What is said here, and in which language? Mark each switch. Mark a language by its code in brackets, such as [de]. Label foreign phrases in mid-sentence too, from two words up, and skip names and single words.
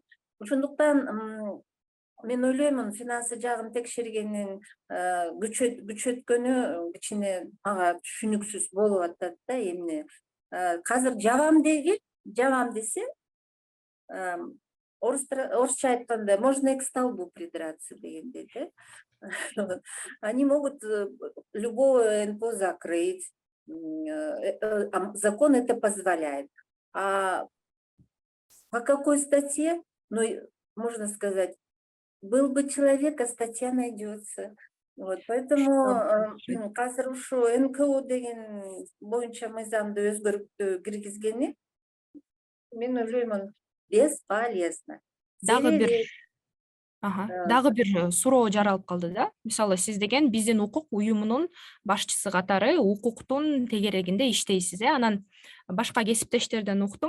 [ky] Ошондуктан мен ойлоймун, финансы жагын текшергенин күчөткөнү кичине мага түшүнүксүз болуп атат да. Эмне казыр жабам десем, орусча айтканда, [ru] можно к столбу придраться [ky] дегендей да. [ru] Они могут любого НПО закрыть, закон это позволяет. А по какой статье? Ну, можно сказать, был бы человек, а статья найдется. Вот, поэтому [ky] казыр ушу НКО деген боюнча мыйзамды өзгөртүү киргизгени, мен ойлоймун, бесполезно. Дагы бир суроо жаралып калды да. Мисалы, сиз деген биздин укук уюмунун башчысы катары укуктун тегерегинде иштейсиз, Анан башка кесиптештерден уктум.